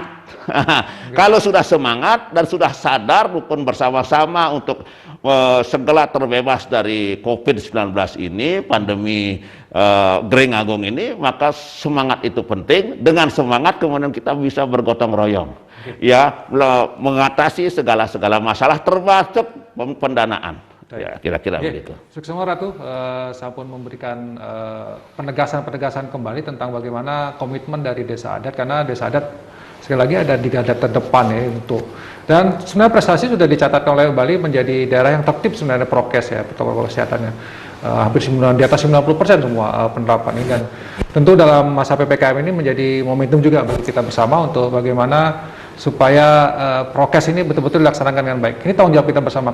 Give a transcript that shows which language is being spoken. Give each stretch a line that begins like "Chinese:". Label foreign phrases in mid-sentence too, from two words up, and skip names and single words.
Indonesian: Kalau sudah semangat dan sudah sadar rukun bersama-sama untuk segera terbebas dari COVID-19 ini, pandemi Gering Agung ini, maka semangat itu penting. Dengan semangat kemudian kita bisa bergotong royong, ya mengatasi segala masalah termasuk pendanaan. Ya, kira-kira begitu. Sukses Ratu, sampun memberikan penegasan kembali tentang bagaimana komitmen dari desa adat, karena desa adat sekali lagi ada di garda terdepan ya untuk, dan sebenarnya prestasi sudah dicatatkan oleh Bali menjadi daerah yang tertib sebenarnya prokes ya, protokol kesehatannya hampir di atas 90% semua penerapan ini, dan tentu dalam masa PPKM ini menjadi momentum juga bagi kita bersama untuk bagaimana supaya prokes ini betul-betul dilaksanakan dengan baik. Ini tanggung jawab kita bersama.